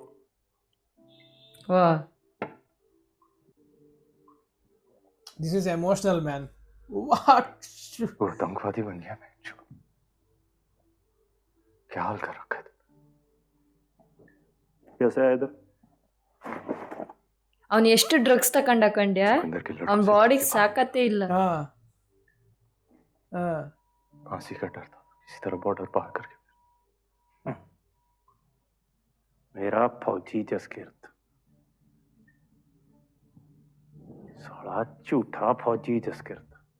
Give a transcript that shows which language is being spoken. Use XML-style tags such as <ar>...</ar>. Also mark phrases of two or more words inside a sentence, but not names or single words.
<hi>वाह</hi> <en>this is emotional man. व्हाट?</en> <hi>वो आतंकवादी बन गया मैं. क्या हाल कर रखा है. कैसे आया इधर?</hi> <kn>ಅವ್ನು ಎಷ್ಟು ಡ್ರಗ್ಸ್ ತಕೊಂಡ್ ಹಾಕೊಂಡ್ಯ ಅವ್ನ ಬಾಡಿಗೆ ಸಾಕತ್ತೇ ಇಲ್ಲ.</kn> <hi>फांसी का डर था, किसी तरह बॉर्डर पार करके. मेरा फौजी जसकीर्त, साला झूठा फौजी जसकीर्त.</hi>